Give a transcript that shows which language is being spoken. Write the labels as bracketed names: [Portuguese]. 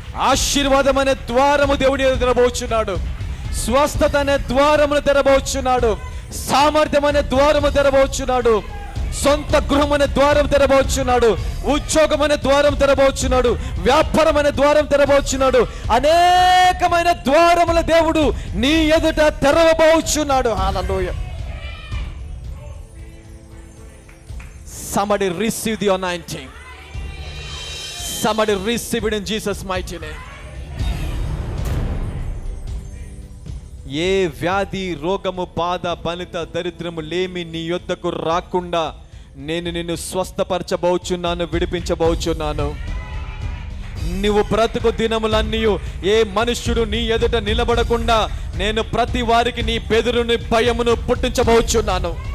[Telugu] ఆశీర్వాదం అనే ద్వారము దేవుడి తెరబోచున్నాడు, స్వస్థత అనే ద్వారమును తెరబోచున్నాడు, సామర్థ్యం అనే ద్వారము తెరబోచున్నాడు, సొంత గృహం అనే ద్వారం తెరబోచున్నాడు, ఉద్యోగం అనే ద్వారం తెరబోచున్నాడు, వ్యాపారం అనే ద్వారం తెరబోచున్నాడు. అనేకమైన ద్వారముల దేవుడు నీ ఎదుట తెరవబోచున్నాడు. హల్లెలూయా. [English] Somebody receive the anointing. Somebody receive it in Jesus' mighty name. [Telugu] ఏ వ్యాధి రోగము బాధ బలిత దరిద్రము లేమి నీ యొద్దకు రాకుండా నేను నిన్ను స్వస్థపరచబోచున్నాను, విడిపించబోచున్నాను. నువ్వు బ్రతుకు దినములన్నీ ఏ మనుష్యుడు నీ ఎదుట నిలబడకుండా నేను ప్రతి వారికి నీ బెదురుని భయమును పుట్టించబోచున్నాను.